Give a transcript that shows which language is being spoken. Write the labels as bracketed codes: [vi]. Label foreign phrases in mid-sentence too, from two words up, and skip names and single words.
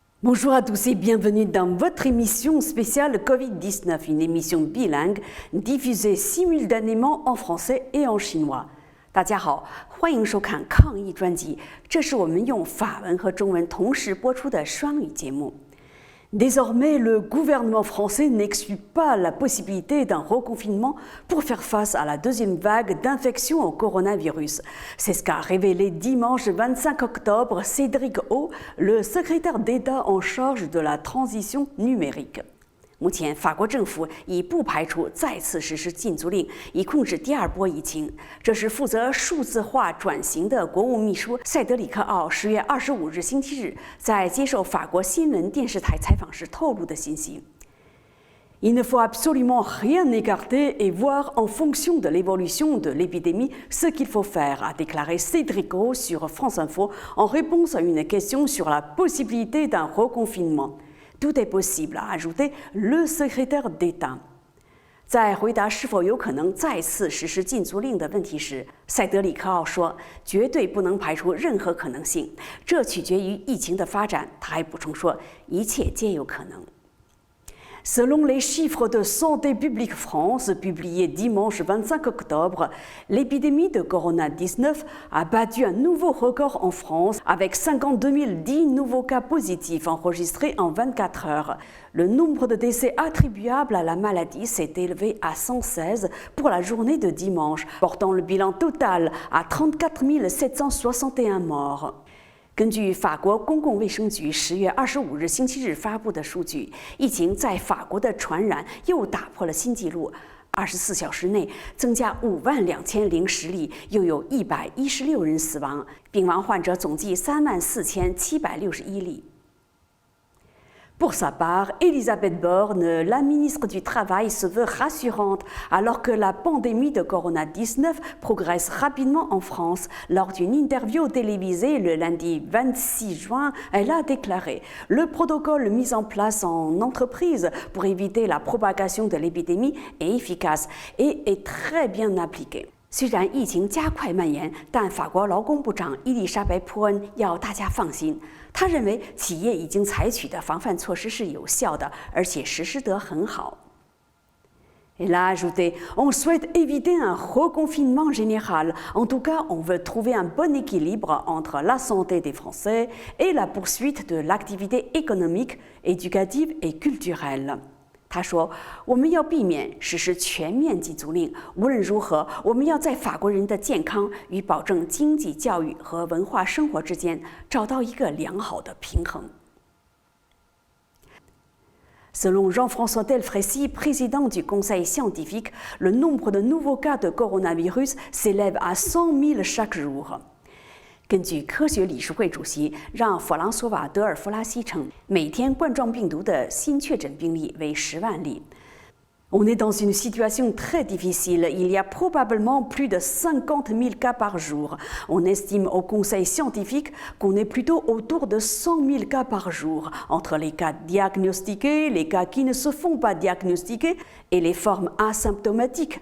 [fr] Bonjour à tous et bienvenue dans votre émission spéciale Covid-19, une émission bilingue diffusée simultanément en français et en chinois. [zh] 大家好，欢迎收看抗疫专辑，这是我们用法文和中文同时播出的双语节目。 [fr] Désormais, le gouvernement français n'exclut pas la possibilité d'un reconfinement pour faire face à la deuxième vague d'infection au coronavirus. C'est ce qu'a révélé dimanche 25 octobre Cédric O, le secrétaire d'État en charge de la transition numérique. [zh] 目前，法国政府已不排除再次实施禁足令，以控制第二波疫情。这是负责数字化转型的国务秘书塞德里克·奥10月25日星期日在接受法国新闻电视台采访时透露的信息。 [fr] Il ne faut absolument rien écarter et voir en fonction de l'évolution de l'épidémie ce qu'il faut faire, a déclaré Cédric O sur France Info en réponse à une question sur la possibilité d'un reconfinement. [zh] Tout est possible, a ajouté le secrétaire d'État. 在回答是否有可能再次实施禁足令的问题时，塞德里克奥说：“绝对不能排除任何可能性，这取决于疫情的发展。” 他还补充说：“一切皆有可能。” [fr] Selon les chiffres de Santé publique France publiés dimanche 25 octobre, l'épidémie de Corona-19 a battu un nouveau record en France avec 52 010 nouveaux cas positifs enregistrés en 24 heures. Le nombre de décès attribuables à la maladie s'est élevé à 116 pour la journée de dimanche, portant le bilan total à 34 761 morts. [zh] 根据法国公共卫生局10月25日星期日发布的数据，疫情在法国的传染又打破了新纪录，24小时内增加52010例，又有116人死亡，病亡患者总计34761 例。 [fr] Pour sa part, Elisabeth Borne, la ministre du Travail, se veut rassurante alors que la pandémie de Corona-19 progresse rapidement en France. Lors d'une interview télévisée le lundi 26 juin, elle a déclaré « Le protocole mis en place en entreprise pour éviter la propagation de l'épidémie est efficace et est très bien appliqué. [zh] » 虽然疫情加快蔓延，但法国劳工部长伊丽莎白·普恩要大家放心。他认为企业已经采取的防范措施是有效的，而且实施得很好。 [fr] Elle a ajouté, on souhaite éviter un reconfinement général. En tout cas, on veut trouver un bon équilibre entre la santé des Français et la poursuite de l'activité économique, éducative et culturelle. [zh] 他说：“我们要避免实施全面禁足令。无论如何，我们要在法国人的健康与保证经济、教育和文化生活之间找到一个良好的平衡。” [fr] Selon Jean-François Delfraissy, président du Conseil scientifique, le nombre de nouveaux cas de coronavirus s'élève à 100 000 chaque jour. [zh] 根据科学理事会主席让·弗朗索瓦·德尔弗拉西称，每天冠状病毒的新确诊病例为10万例。 [fr] On est dans une situation très difficile. Il y a probablement plus de 50 000 cas par jour. On estime au Conseil scientifique qu'on est plutôt autour de 100 000 cas par jour, entre les cas diagnostiqués, les cas qui ne se font pas diagnostiquer et les formes asymptomatiques.